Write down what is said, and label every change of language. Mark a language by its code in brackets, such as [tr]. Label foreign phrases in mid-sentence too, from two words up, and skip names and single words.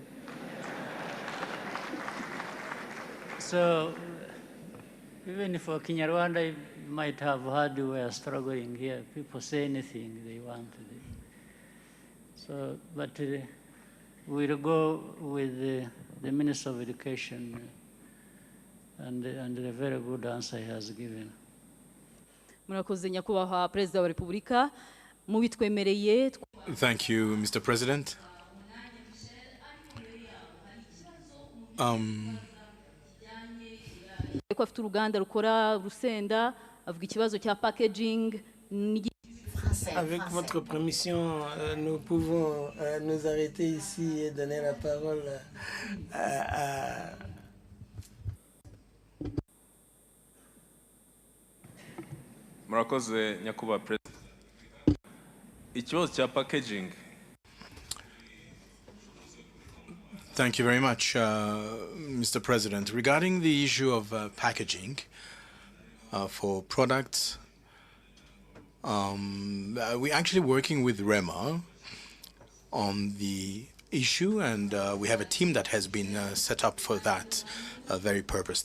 [en] So even for Kinyarwanda, you might have heard we are struggling here. People say anything they want. So, but we'll go with the Minister of Education and the very good answer he has given. [rw] Murakoze nyakubahwa Perezida wa Repubulika mubitwemereye. [en] Thank you, Mr. President. [rw] Ko afite uruganda rukora rusenda avuga ikibazo cya packaging. [fr] Avec votre permission, nous pouvons nous arrêter ici et donner la parole à... [rw] Murakoze nyakubahwa President. Ikibazo cya packaging. [en] Thank you very much, Mr. President. Regarding the issue of packaging for products, we're actually working with REMA on the issue, and we have a team that has been set up for that very purpose.